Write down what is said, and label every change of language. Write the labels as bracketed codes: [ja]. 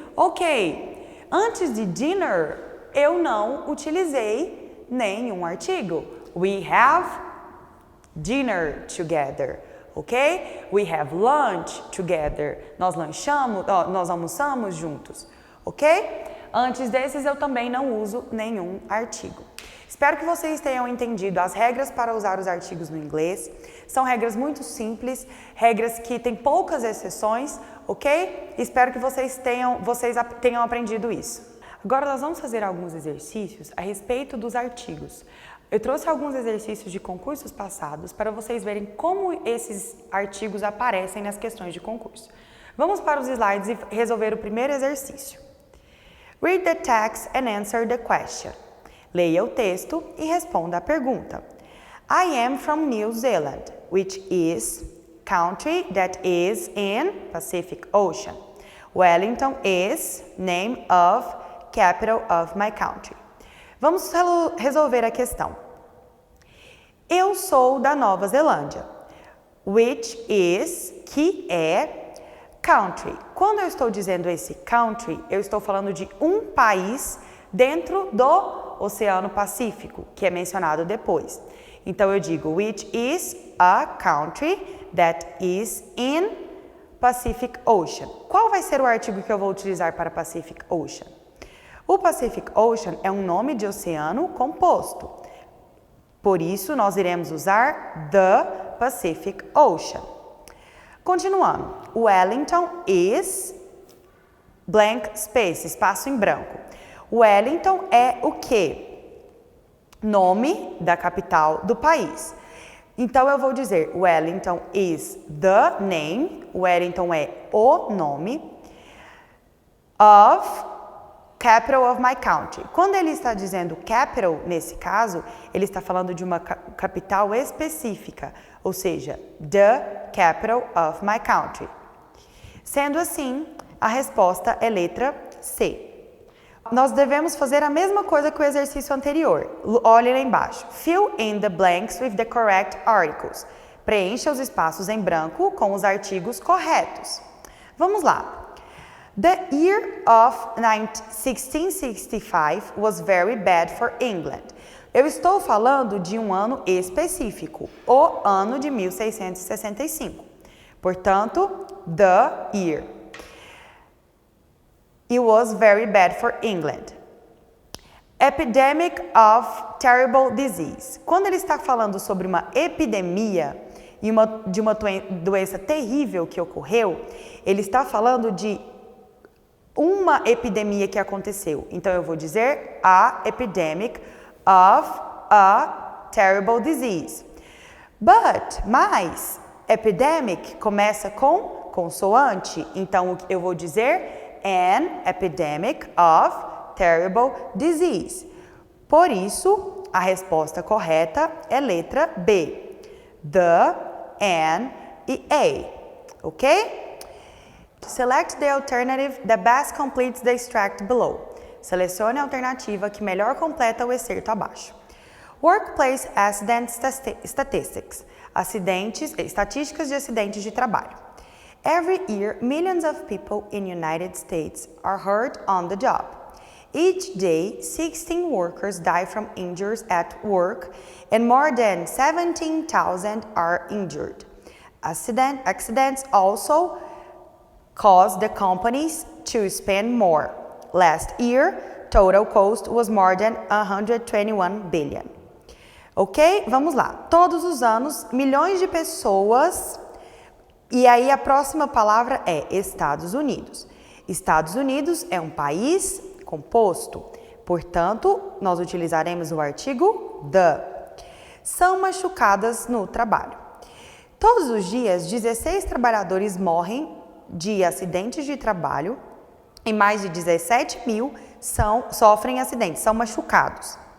[pt] Ok, antes de dinner eu não utilizei nenhum artigo. [en] We have dinner together. Ok? We have lunch together. [pt] Nós almoçamos juntos. [en] Ok? [pt] Antes desses, eu também não uso nenhum artigo. Espero que vocês tenham entendido as regras para usar os artigos no inglês. São regras muito simples, regras que têm poucas exceções, ok? Espero que vocês tenham aprendido isso. Agora nós vamos fazer alguns exercícios a respeito dos artigos. Eu trouxe alguns exercícios de concursos passados para vocês verem como esses artigos aparecem nas questões de concurso. Vamos para os slides e resolver o primeiro exercício. [en] Read the text and answer the question. [pt] Leia o texto e responda a pergunta. [en] I am from New Zealand, which is country that is in Pacific Ocean. Wellington is name of capital of my country. [pt] Vamos resolver a questão. Eu sou da Nova Zelândia, [en] which is, [pt] que é, country. Quando eu estou dizendo esse country, eu estou falando de um país dentro do Oceano Pacífico, que é mencionado depois. Então eu digo, [en] which is a country that is in Pacific Ocean. [pt] Qual vai ser o artigo que eu vou utilizar para Pacific Ocean? O Pacific Ocean é um nome de oceano composto. Por isso, nós iremos usar [en] the Pacific Ocean. [pt] Continuando. [en] Wellington is blank space, [pt] espaço em branco. Wellington é o quê? Nome da capital do país. Então, eu vou dizer [en] Wellington is the name. [pt] Wellington é o nome [en] of capital of my country. [pt] Quando ele está dizendo capital, nesse caso, ele está falando de uma capital específica, ou seja, [en] the capital of my country. [pt] Sendo assim, a resposta é letra C. Nós devemos fazer a mesma coisa que o exercício anterior. Olhe lá embaixo. [en] Fill in the blanks with the correct articles. [pt] Preencha os espaços em branco com os artigos corretos. Vamos lá. [en] The year of 1665 was very bad for England. [pt] Eu estou falando de um ano específico, o ano de 1665. Portanto, [en] the year. It was very bad for England. Epidemic of terrible disease. [pt] Quando ele está falando sobre uma epidemia de uma doença terrível que ocorreu, ele está falando de uma epidemia que aconteceu. Então, eu vou dizer [en] a epidemic of a terrible disease. [pt] Mas, epidemic começa com consoante. Então, eu vou dizer [en] an epidemic of terrible disease. [pt] Por isso, a resposta correta é letra B. [en] The, an [pt] e a. Ok? [en] Select the alternative that best completes the extract below. [pt] Selecione a alternativa que melhor completa o excerto abaixo. [en] Workplace Accident Statistics. [pt] Estatísticas de acidentes de trabalho. [en] Every year, millions of people in United States are hurt on the job. Each day, 16 workers die from injuries at work and more than 17,000 are injured. Accidents also cause the companies to spend more. Last year, total cost was more than 121 billion. [pt] Ok? Vamos lá. Todos os anos, milhões de pessoas. E aí a próxima palavra é Estados Unidos. Estados Unidos é um país composto. Portanto, nós utilizaremos o artigo [en] the. [pt] São machucadas no trabalho. Todos os dias, 16 trabalhadores morrem de acidentes de trabalho e mais de 17 mil sofrem acidentes, são machucados.